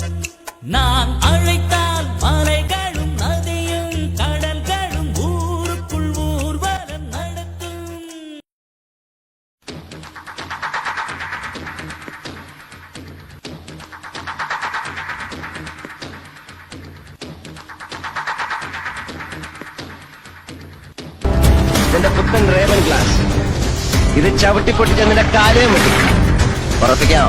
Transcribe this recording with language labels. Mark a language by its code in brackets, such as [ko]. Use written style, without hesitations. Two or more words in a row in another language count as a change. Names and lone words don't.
[ta] நான் அழைத்தால் மலைகளும் நதியும் கடல்களும் ஊருக்குள் ஊர்வலம் நடத்தும். [ml] ഇതിന്റെ പുത്തൻ റേവൻ ഗ്ലാസ്, ഇത് ചവിട്ടിപ്പൊട്ടിച്ച് നിന്റെ കാലയും വെട്ടി ഉറപ്പിക്കാമോ?